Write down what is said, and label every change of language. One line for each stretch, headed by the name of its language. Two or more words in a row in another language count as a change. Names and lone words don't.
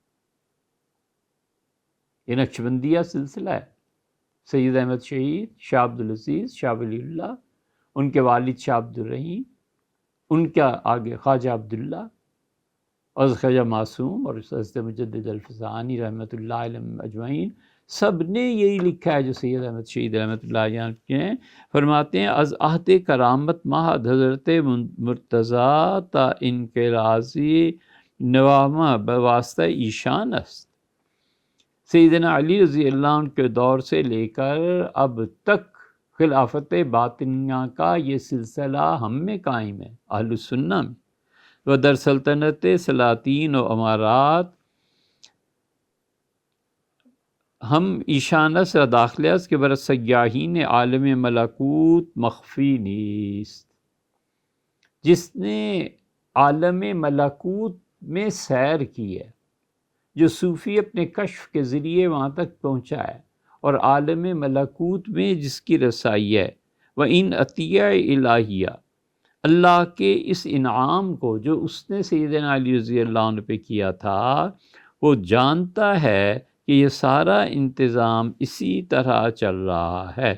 Urdu: یہ نقشبندیہ سلسلہ ہے، سید احمد شہید، شاہ عبدالعزیز، شاہ ولی اللہ، ان کے والد شاہ عبدالرحیم، ان کا آگے خواجہ عبداللہ اور خواجہ معصوم اور حضرت مجدد الفسانی رحمۃ اللہ علیہ اجمعین، سب نے یہی لکھا ہے جو سید احمد شہید رحمۃ اللہ علیہ ہیں۔
Persian: فرماتے ہیں از عہد کرامت مہد حضرت مرتضیٰ تا انقراضی نوامہ بواسطہ ایشان است،
Urdu: سیدنا علی رضی اللہ عنہ کے دور سے لے کر اب تک خلافت باطنیہ کا یہ سلسلہ ہم میں قائم ہے، اہل سنہ میں۔
Persian: و در سلطنت سلاطین و امارات ہم ایشانس را داخل است کہ بر سیاحین عالم ملکوت مخفی نیست،
Urdu: جس نے عالم ملکوت میں سیر کی ہے، جو صوفی اپنے کشف کے ذریعے وہاں تک پہنچا ہے، اور عالم ملکوت میں جس کی رسائی ہے، وہ ان عطیہ الہیہ، اللہ کے اس انعام کو جو اس نے سیدنا علی رضی اللہ عنہ پہ کیا تھا، وہ جانتا ہے کہ یہ سارا انتظام اسی طرح چل رہا ہے۔